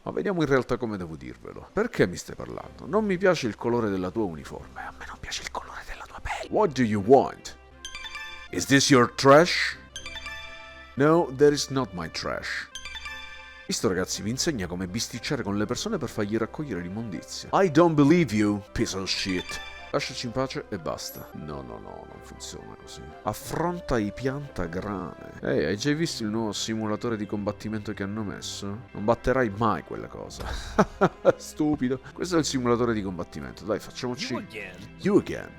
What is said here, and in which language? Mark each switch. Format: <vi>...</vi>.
<it>Ma vediamo in realtà come devo dirvelo. Perché mi stai parlando? Non mi piace il colore della tua uniforme. A me non piace il colore della tua pelle.</it> <en>What do you want? Is this your trash? No, that is not my trash.</en> <it>Questo, ragazzi, vi insegna come bisticciare con le persone per fargli raccogliere l'immondizia.</it> <en>I don't believe you, piece of shit.</en> <it>Lasciaci in pace e basta. No, non funziona così. Affronta i piantagrane. Ehi, hai già visto il nuovo simulatore di combattimento che hanno messo? Non batterai mai quella cosa. Stupido. Questo è il simulatore di combattimento. Dai, facciamoci...</it> <en>You again.</en>